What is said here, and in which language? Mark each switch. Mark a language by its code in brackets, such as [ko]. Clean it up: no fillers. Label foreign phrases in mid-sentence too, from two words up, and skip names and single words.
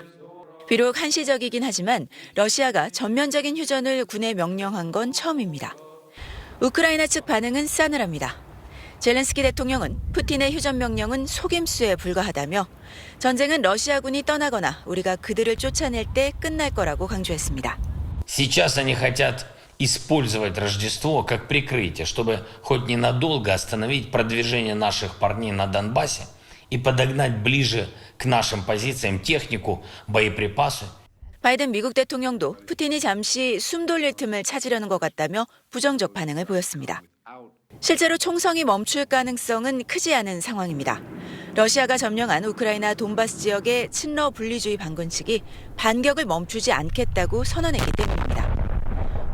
[ko] 비록 한시적이긴 하지만 러시아가 전면적인 휴전을 군에 명령한 건 처음입니다. 우크라이나 측 반응은 싸늘합니다. 젤렌스키 대통령은 푸틴의 휴전 명령은 속임수에 불과하다며 전쟁은 러시아군이 떠나거나 우리가 그들을 쫓아낼 때 끝날 거라고 강조했습니다. [ru] Сейчас они хотят использовать Рождество как прикрытие, чтобы хоть ненадолго остановить продвижение наших парней на Донбассе и подогнать ближе к нашим позициям технику, боеприпасы. [ko] 바이든 미국 대통령도 푸틴이 잠시 숨 돌릴 틈을 찾으려는 것 같다며 부정적 반응을 보였습니다. 실제로 총성이 멈출 가능성은 크지 않은 상황입니다. 러시아가 점령한 우크라이나 돈바스 지역의 친러 분리주의 반군 측이 반격을 멈추지 않겠다고 선언했기 때문입니다.